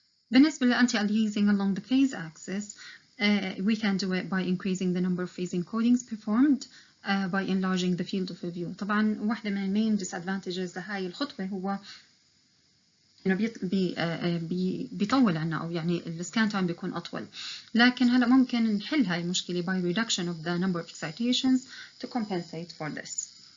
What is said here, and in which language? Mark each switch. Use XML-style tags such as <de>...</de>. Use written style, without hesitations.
<en>بالنسبة للanti-aliasing along the phase axis, we can do it by increasing the number of phase encodings performed by enlarging the field of view.</en> <ar>طبعا واحدة من المين disadvantages لهاي الخطوة هو إنه بيطول عنا أو يعني السكان تايم بيكون أطول. لكن هلا ممكن نحل هاي المشكلة</ar> <en>by reduction of the number of excitations to compensate for this.</en>